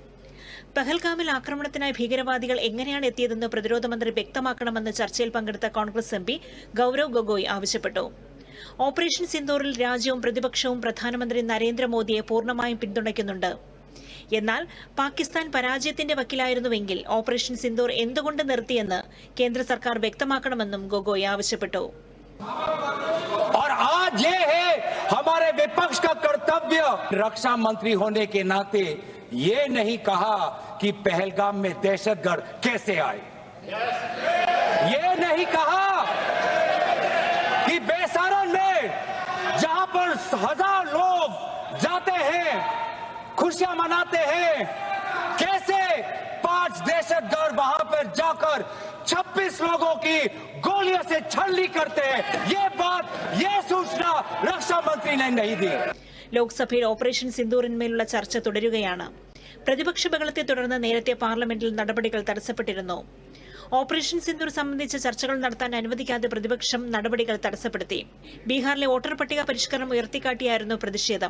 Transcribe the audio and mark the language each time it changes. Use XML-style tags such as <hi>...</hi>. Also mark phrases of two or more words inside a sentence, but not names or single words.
<ml>പഹൽഗാമിൽ ആക്രമണത്തിനായി ഭീകരവാദികൾ എങ്ങനെയാണ് എത്തിയതെന്ന് പ്രതിരോധ മന്ത്രി വ്യക്തമാക്കണമെന്ന് ചർച്ചയിൽ പങ്കെടുത്ത കോൺഗ്രസ് എംപി ഗൌരവ് ഗൊഗോയ് ആവശ്യപ്പെട്ടു. ഓപ്പറേഷൻ സിന്ദൂറിൽ രാജ്യവും പ്രതിപക്ഷവും പ്രധാനമന്ത്രി നരേന്ദ്രമോദിയെ പൂർണ്ണമായും പിന്തുണയ്ക്കുന്നുണ്ട്. എന്നാൽ പാകിസ്ഥാൻ പരാജയത്തിന്റെ വക്കിലായിരുന്നുവെങ്കിൽ ഓപ്പറേഷൻ സിന്ദൂർ എന്തുകൊണ്ട് നിർത്തിയെന്ന് കേന്ദ്ര സർക്കാർ വ്യക്തമാക്കണമെന്നും ഗൊഗോയ് ആവശ്യപ്പെട്ടു.</ml> <hi>और आज ये है हमारे विपक्ष का कर्तव्य, रक्षा मंत्री होने के नाते ये नहीं कहा कि पहलगाम में दहशतगर्द कैसे आए, ये नहीं कहा कि बेसारन में जहां पर 1000 लोग जाते हैं, खुशियां मनाते हैं, कैसे 5 दहशतगर्द वहां पर जाकर 26 लोगों की गोलियों से छलनी करते हैं. ये सूचना रक्षा मंत्री ने नहीं दी.</hi> <ml>ലോക്സഭയിൽ ഓപ്പറേഷൻ സിന്ദൂറിന്മേലുള്ള ചർച്ച തുടരുകയാണ്. പ്രതിപക്ഷ ബഹളത്തെ തുടർന്ന് നേരത്തെ പാർലമെന്റിൽ നടപടികൾ തടസ്സപ്പെട്ടിരുന്നു. ഓപ്പറേഷൻ സിന്ദൂർ സംബന്ധിച്ച ചർച്ചകൾ നടത്താൻ അനുവദിക്കാതെ പ്രതിപക്ഷം നടപടികൾ തടസ്സപ്പെടുത്തി. ബീഹാറിലെ വോട്ടർ പട്ടിക പരിഷ്കരണം ഉയർത്തിക്കാട്ടിയായിരുന്നു പ്രതിഷേധം.</ml>